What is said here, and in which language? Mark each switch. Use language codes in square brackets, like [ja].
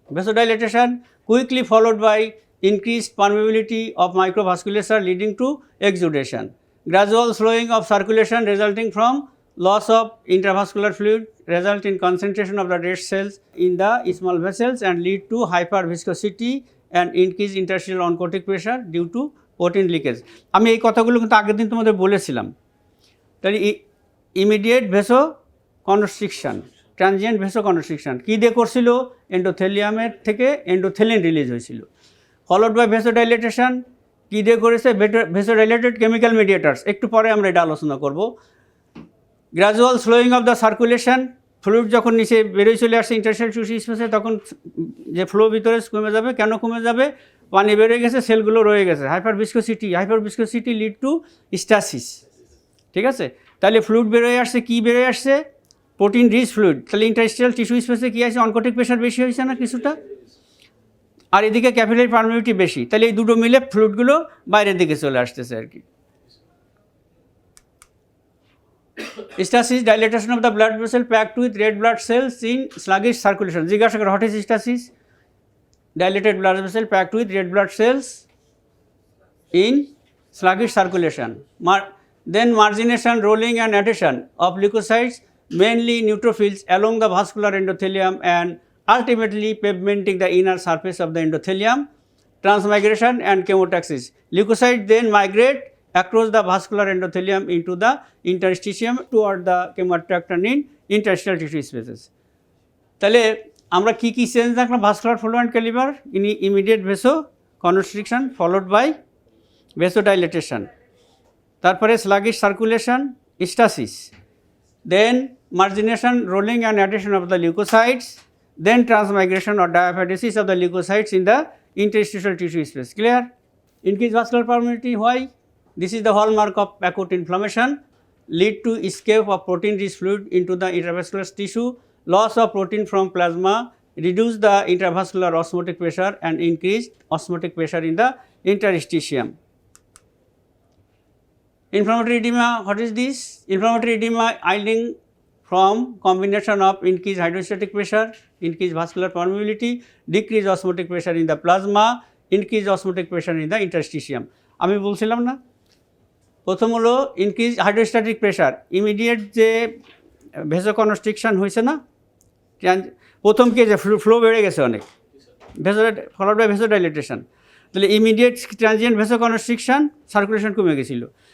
[en] Vasodilatation quickly followed by increased permeability of microvasculature leading to exudation. Gradual slowing of circulation resulting from loss of intravascular fluid result in concentration of the red cells in the small vessels and lead to hyperviscosity and increased interstitial oncotic pressure due to protein leakage. [bn] আমি এই কথাগুলো কিন্তু আগের দিন তোমাদের বলেছিলাম। তাহলে immediate ভেসো constriction, transient ভেসো constriction কী দিয়ে করছিল? এন্ডোথেলিয়ামের থেকে এন্ডোথেলিন রিলিজ হয়েছিল। ফলোড বাই ভেসোডাইলেটেশন কী দিয়ে করেছে? ভেসোডাইলেটেড কেমিক্যাল মিডিয়েটার্স, একটু পরে আমরা এটা আলোচনা করব। [en] gradual slowing of the circulation, [bn] fluid যখন নিচে বেরোয় চলে আসছে ইন্টারস্টিশিয়াল টিস্যু স্পেসে তখন যে ফ্লো ভিতরে কমে যাবে। কেন কমে যাবে? পানি বেরোয় গেছে, সেলগুলো রয়ে গেছে। [en] Hyper viscosity lead to stasis. [bn] ঠিক আছে, তাহলে ফ্লুইড বেরোয় আসছে, কী বেরোয় আসছে? Protein rich fluid. তাহলে ইন্টারস্টিশিয়াল টিস্যু স্পেসে কী আছে? অনকোটিক প্রেশার বেশি হয়েছে না কিছুটা, আর এদিকে ক্যাপিলারি পারমেবিলিটি বেশি। তাহলে এই দুটো মিলে ফ্লুইডগুলো বাইরের দিকে চলে আসতেছে আর কি। [en] Stasis, dilatation of the blood vessel packed with red blood cells in sluggish circulation. [bn] জিজ্ঞাসা করে [en] what is stasis? Dilated blood vessel packed with red blood cells in sluggish circulation. Then margination, rolling and adhesion of leukocytes, mainly neutrophils, along the vascular endothelium and ultimately pavementing the inner surface of the endothelium. Transmigration and chemotaxis. Leukocytes then migrate across the vascular endothelium into the interstitium toward the chemoattractant in interstitial tissue spaces. [bn] তাহলে আমরা কী কী change দেখলাম? [en] Vascular flow and calibre, immediate vasoconstriction followed by vasodilatation, তারপরে sluggish circulation, stasis, then margination, rolling and adhesion of the leukocytes, then transmigration or diapedesis of the leukocytes in the interstitial tissue space. Clear? Increased vascular permeability. Why? This is the hallmark of acute inflammation. Lead to escape of protein-rich fluid into the intravascular tissue, loss of protein from plasma, reduce the intravascular osmotic pressure and increased osmotic pressure in the interstitium. Inflammatory edema. What is this? Inflammatory edema yielding from combination of increased hydrostatic pressure, increased vascular permeability, decreased osmotic pressure in the plasma, increased osmotic pressure in the interstitium. [bn] আমি বলছিলাম না, প্রথম হলো increase hydrostatic pressure, immediate যে ভেসোকনস্ট্রিকশন হয়েছে না, প্রথম কি যে ফ্লো বেড়ে গেছে অনেক, ফলোড বাই ভেসোডাইলেটেশন। তাহলে ইমিডিয়েট ট্রানজিয়েন্ট ভেসোকনস্ট্রিকশন, সার্কুলেশন কমে গেছিলো।